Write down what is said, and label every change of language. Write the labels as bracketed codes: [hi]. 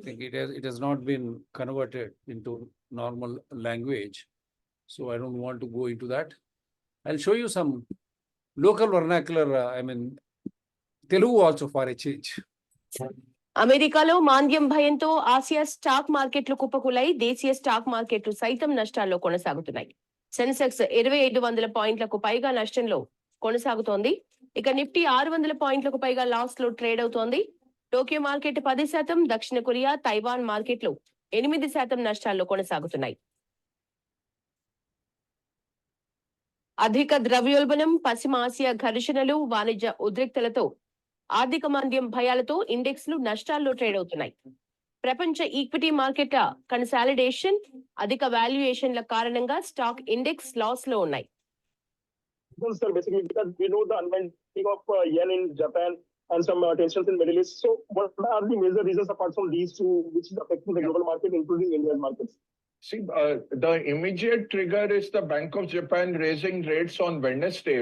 [en] I think it has not been converted into normal language, so I don't want to go into that. I'll show you some local vernacular. Telugu also for a change. [te] అమెరికాలో మాంద్యం భయంతో Asia stock మార్కెట్లు కుప్పకూలాయి. దేశీయ stock మార్కెట్లు సైతం నష్టాల్లో కొనసాగుతున్నాయి. సెన్సెక్స్ 2700 పాయింట్లకు పైగా నష్టంలో కొనసాగుతోంది. ఇక నిఫ్టీ 600 పాయింట్లకు పైగా లాస్ లో ట్రేడ్ అవుతోంది. టోక్యో మార్కెట్ 10%, దక్షిణ కొరియా, తైవాన్ మార్కెట్లు 8% నష్టాల్లో కొనసాగుతున్నాయి. అధిక ద్రవ్యోల్బణం, పశ్చిమ ఆసియా ఘర్షణలు, వాణిజ్య ఉద్రిక్తలతో ఆర్థిక మాంద్యం భయాలతో ఇండెక్స్లు నష్టాల్లో ట్రేడ్ అవుతున్నాయి. ప్రపంచ ఈక్విటీ మార్కెట్ల కన్సాలిడేషన్, అధిక వాల్యుయేషన్ల కారణంగా స్టాక్ ఇండెక్స్ లాస్ లో ఉన్నాయి. [en] Sir, basically because we know the unwinding of yen in Japan and some tensions in Middle East. So what are the major reasons apart from these two which is affecting the global market, including Indian markets? See, the immediate trigger is the Bank of Japan raising rates on Wednesday.